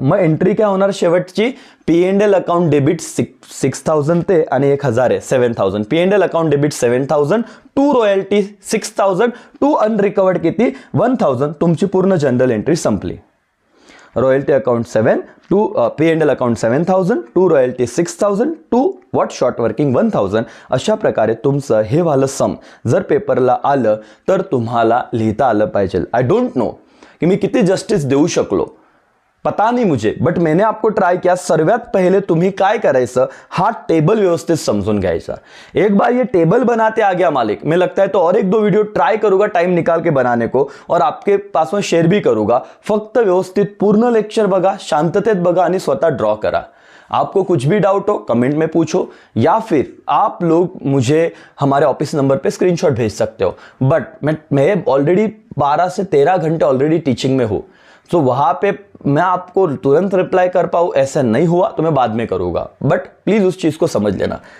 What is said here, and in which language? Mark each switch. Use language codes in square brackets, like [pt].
[mr] मग एंट्री काय होणार शेवटची, P&L अकाउंट डेबिट 6000 ते आणि 1000 आहे 7000, P&L account debit 7000 to royalty 6000 to unrecovered किती 1000, तुमची पूर्ण जनरल एंट्री संपली। [en] Royalty account 7 to P&L account 7000 to royalty 6000 to what short working 1000। [mr] अशा प्रकारे तुमचं हे वालं सम जर पेपरला आलं तर तुम्हाला लिहिता आलं पाहिजे। [en] I don't know [hi] कि [mr] मी किती जस्टिस देऊ शकलो, [hi] पता नहीं मुझे, बट मैंने आपको ट्राई किया। [mr] सर्वात पहले तुम्ही काय करायचं, हा टेबल व्यवस्थित समझून घ्यायचा। [hi] एक बार ये टेबल बनाते आ गया मालिक, मैं लगता है तो और 1-2 वीडियो ट्राई करूंगा टाइम निकाल के बनाने को और आपके पास में शेयर भी करूंगा। [mr] फक्त व्यवस्थित पूर्ण लेक्चर बघा, शांततेत बघा आणि स्वतः ड्रॉ करा। [hi] आपको कुछ भी डाउट हो कमेंट में पूछो, या फिर आप लोग मुझे हमारे ऑफिस नंबर पे स्क्रीनशॉट भेज सकते हो। बट मैं ऑलरेडी 12 से 13 घंटे ऑलरेडी टीचिंग में हूँ, तो वहां पे मैं आपको तुरंत रिप्लाई कर पाऊँ ऐसा नहीं हुआ तो मैं बाद में करूंगा, बट प्लीज उस चीज को समझ लेना।